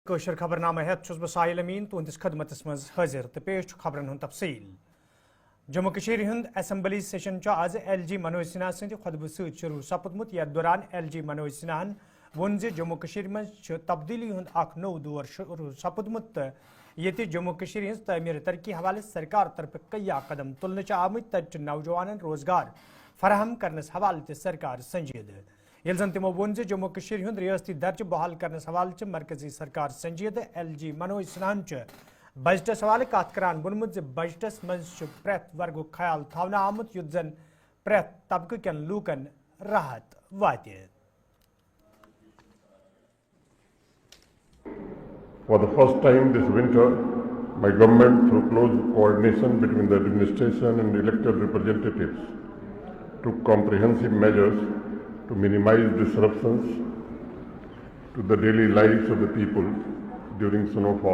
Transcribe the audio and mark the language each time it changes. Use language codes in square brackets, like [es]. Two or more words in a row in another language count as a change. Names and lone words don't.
[ks] کوشر خبرنامہ ہیت چھس بہ ساحل امین تہندس خدمتس مز حاضر تو پیش خبرن ہند تفصیل۔ جموں کشمیر ہند اسمبلی سیشن آز ایل جی منوج سنہا سند خطبہ ست شروع سپدمت یتھ دوران ایل جی منوج سنہن وون جموں کشمیر مز تبدیلی ہند اخ نو دور شروع سپدمت تو یہ جموں کشمیر ہز تعمیر ترقی حوالہ سرکار طرف کئی قدم تلنے آمت تت نوجوان روزگار فراہم کرنس حوالہ تہ سرکار سنجید یل زن تمو وون جموں کشمیر ہند ریاستی درجہ بحال کرنس حوالہ مرکزی سرکار سنجید ایل جی منوج سنہن بجٹس حوالہ کت کران وونمت بجٹس مز پریت ورگو خیال تھونا آمت یت زن پریت طبقہ کن لوکن راحت وات۔ [en] For the first time this winter, my government, through close coordination between the administration and elected representatives, took comprehensive measures to minimize disruptions to the daily lives of the people during snowfall.